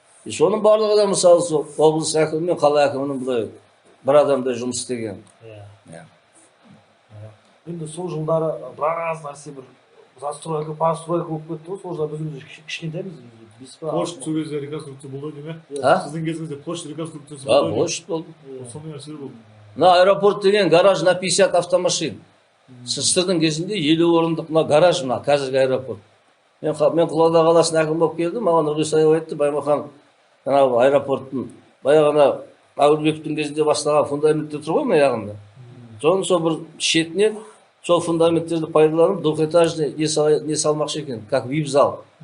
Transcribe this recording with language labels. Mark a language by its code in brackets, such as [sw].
[kk] Соның барлығы да мысалы облыс әкімі мен қала әкімінің бұлай бір адамдай жұмыс істеген. Енді сол жылдары біраз нәрсе бір застройка, постройка болып кетті ғой, сол жылдар біз кішкентаймыз. Площадь сол кезде реконструкция болды деме? Сіздің кезіңізде площадь реконструкциясы болды? Площадь болды. Сондай нәрселер болды. [ru] На аэропорт деген гараж на 50 автомашин. [kk] Сіздердің кезінде 50 орындық мына гараж, мына қазіргі аэропорт. Мен Қызылорда қаласына әкім болып келдім, маған Нұрғисаев айтты, Баймахан аэропорттың баяғына Әуелбековтің кезінде бастаған фундаменттер тұр ғой мына жағында. Соның сол бір шетінен сол фундаменттерді пайдаланып, двухэтажный не салмақшы екен, [ru] как вип-зал.